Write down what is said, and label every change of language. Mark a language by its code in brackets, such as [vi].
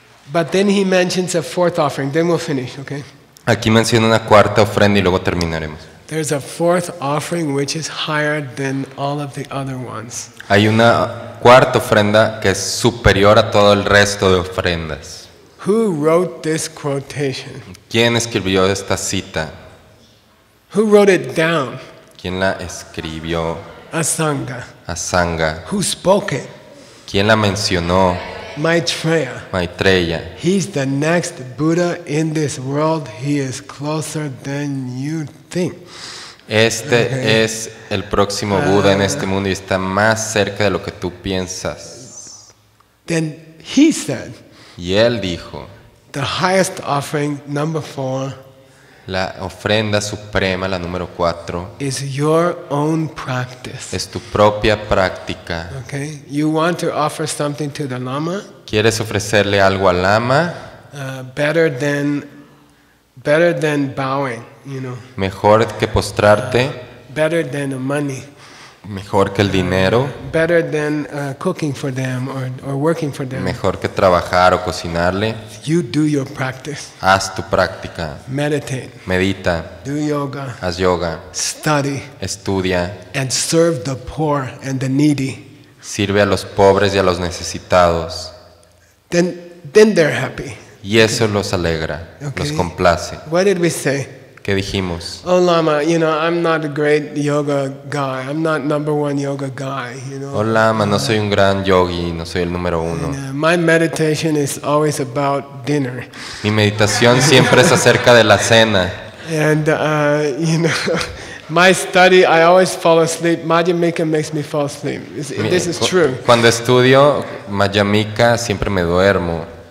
[en] But then he mentions a fourth offering. Then we'll finish, okay? [es] Aquí menciona una cuarta ofrenda y luego terminaremos. [en] There's a fourth offering which is higher than all of the other ones. [es] Hay una cuarta ofrenda que es superior a todo el resto de ofrendas. [en] Who wrote this quotation? [es] ¿Quién escribió esta cita? [en] Who wrote it down? [es] ¿Quién la escribió? [en] Asanga. [es] Asanga. [en] Who spoke it? [es] ¿Quién la mencionó? [en] Maitreya. [es] Maitreya. [en] He's the next Buddha in this world. He is closer than you think. [es] Este es el próximo Buda en este mundo y está más cerca de lo que tú piensas. [en] Then he said, [es] Y él dijo, [en] the highest offering, number 4, [es] la ofrenda suprema, la número 4, [en] is your own practice. [es] es tu propia práctica. [en] Okay? You want to offer something to the Lama, [es] ¿Quieres ofrecerle algo al Lama? [en] better than bowing, you know, [es] Mejor que postrarte, [en] better than the money, [es] mejor que el dinero, [en] better than cooking for them or working for them. [es] mejor que trabajar o cocinarle. [en] You do your practice. [es] Haz tu práctica, [en] Meditate, [es] medita, [en] do yoga, [es] haz yoga, [en] study, [es] estudia, [en] and serve the poor and the needy. [es] sirve a los pobres y a los necesitados. [en] Then they're happy. [es] Y eso los alegra, [en] Okay. [es] los complace. [en] What did we say? [es] ¿Qué dijimos? [en] Oh Lama, you know, I'm not a great yoga guy. I'm not number one yoga guy, you know. [es] Hola, no soy un gran yogi, no soy el número uno. [en] My meditation is always about dinner. [es] Mi meditación siempre es acerca de la cena. [en] And, you know, my study, I always fall asleep. Madhyamika makes me fall asleep. This is true. [es] Cuando estudio Madhyamika siempre me duermo.